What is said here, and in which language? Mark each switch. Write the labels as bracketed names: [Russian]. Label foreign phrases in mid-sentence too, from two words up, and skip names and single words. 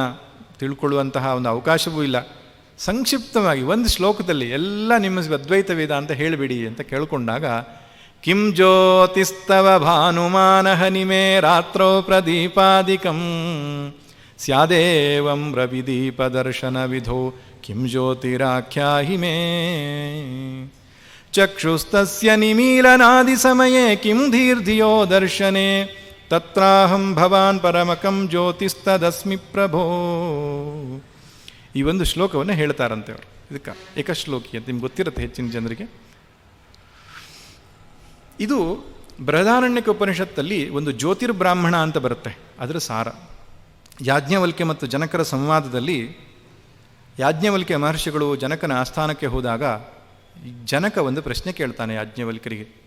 [Kannada] ತಿಳ್ಕೊಳ್ಳುವಂತಹ ಒಂದು ಅವಕಾಶವೂ ಇಲ್ಲ, ಸಂಕ್ಷಿಪ್ತವಾಗಿ 1 ಶ್ಲೋಕದಲ್ಲಿ ಎಲ್ಲ ನಿಮ್ಮ ಅದ್ವೈತ ವೇದಾಂತ ಹೇಳಿಬಿಡಿ ಅಂತ ಕೇಳ್ಕೊಂಡಾಗ, [Sanskrit] ಕಿಂ ಜ್ಯೋತಿಸ್ತವ ಭಾನುಮಾನಹನಿಮೇ ರಾತ್ರೋ ಪ್ರದೀಪಾದಿಕಂ ಸ್ಯಾದೇವಂ ರವಿದೀಪದರ್ಶನ ವಿಧೋ ಕಿಂ ಜ್ಯೋತಿರಾಖ್ಯಾಹಿ ಮೇ ಚಕ್ಷುಸ್ತಸ್ಯ ನಿಮೀಲನಾದಿ ಸಮಯೇ ಕಿಂ ಧೀರ್ಧಿಯೋ ದರ್ಶನೆ ತತ್ರಾಹಂ ಭವಾನ್ ಪರಮಕಂ ಜ್ಯೋತಿಸ್ತದಸ್ಮಿ ಪ್ರಭೋ. [Kannada] ಈ ಒಂದು ಶ್ಲೋಕವನ್ನು ಹೇಳ್ತಾರಂತೆ ಅವರು. ಇದಕ್ಕೆ ಏಕಶ್ಲೋಕಿ ಅಂತ ನಿಮ್ಗೆ ಗೊತ್ತಿರುತ್ತೆ ಹೆಚ್ಚಿನ ಜನರಿಗೆ. ಇದು ಬೃಹದಾರಣ್ಯಕ ಉಪನಿಷತ್ತಲ್ಲಿ ಒಂದು ಜ್ಯೋತಿರ್ಬ್ರಾಹ್ಮಣ ಅಂತ ಬರುತ್ತೆ, ಅದರ ಸಾರ. ಯಾಜ್ಞವಲ್ಕ್ಯ ಮತ್ತು ಜನಕರ ಸಂವಾದದಲ್ಲಿ ಯಾಜ್ಞವಲ್ಕ್ಯ ಮಹರ್ಷಿಗಳು ಜನಕನ ಆಸ್ಥಾನಕ್ಕೆ ಹೋದಾಗ ಜನಕ ಒಂದು ಪ್ರಶ್ನೆ ಕೇಳ್ತಾನೆ ಯಾಜ್ಞವಲ್ಕ್ಯರಿಗೆ.